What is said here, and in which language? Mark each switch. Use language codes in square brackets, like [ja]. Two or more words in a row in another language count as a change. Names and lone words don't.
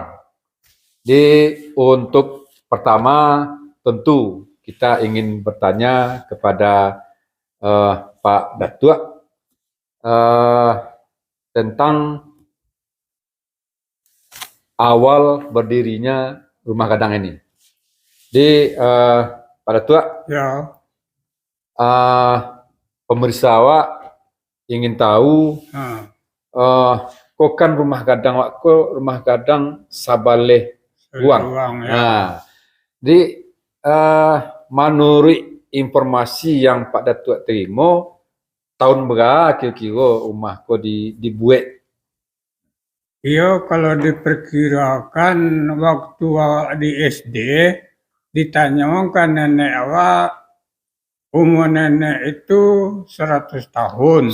[id] Jadi untuk pertama tentu kita ingin bertanya kepada Pak Datuk tentang awal berdirinya rumah gadang ini. Jadi Pak Datuk, Ya, [min] pemirsa awak ingin tahu kok kan rumah gadang awak rumah gadang Sabaleh Ruang. [id] ruang ya. Nah, jadi menurut informasi yang Pak Datuk terima, tahun berapa kira-kira rumah kau dibuat? Iya, kalau diperkirakan waktu awak di SD, ditanya kan nenek awak, umur nenek itu 100 tahun.